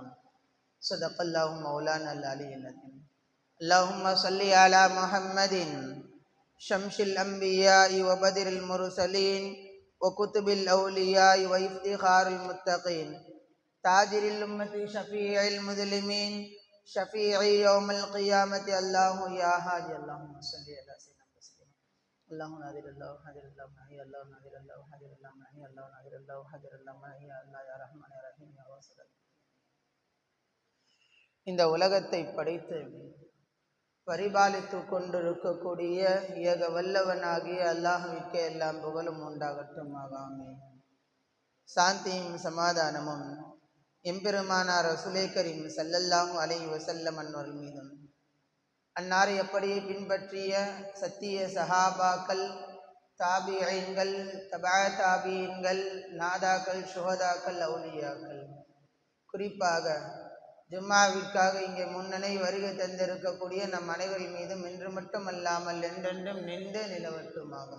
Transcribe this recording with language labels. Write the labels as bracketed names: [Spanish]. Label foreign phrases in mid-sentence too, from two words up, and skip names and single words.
[Arabic] صدق الله مولانا العلي العظيم۔ اللهم صل على محمد شمس الأنبياء وبدر المرسلين وقطب الأولياء وافتخار المتقين تاجر الأمة شفيع المظلومين شفيع يوم القيامة. الله يا هادي اللهم صل على سيدنا تسليما. الله ناظر الله حاضر الله ماهي الله ناظر الله حاضر الله ماهي الله ناظر الله حاضر الله ماهي الله يا رحمن يا رحيم يا واصل. [Tamil] இந்த உலகத்தை படைத்து பரிபாலித்து கொண்டிருக்கக்கூடிய ஏக வல்லவனாகிய அல்லாஹ்விற்கே எல்லாம் புகழும் உண்டாகட்டுமாக. ஆமீன். சாந்தியும் சமாதானமும் எம்பெருமானார் ரசூலே கரீம் [Arabic] صلى الله عليه وسلم [Tamil] அன்னவர்கள் மீதும் அன்னாரை அப்படியே பின்பற்றிய சத்திய சஹாபாக்கள், தாபிஈன்கள், தபா தாபிஈன்கள், நாதாக்கள், சுஹதாக்கள், அவுலியாக்கள், குறிப்பாக ஜும்மாவிற்காக இங்கே முன்னணி வருகை தந்திருக்கக்கூடிய நம் அனைவரின் மீதும் இன்று மட்டுமல்லாமல் என்றென்றும் நின்று நிலவட்டுமாகும்.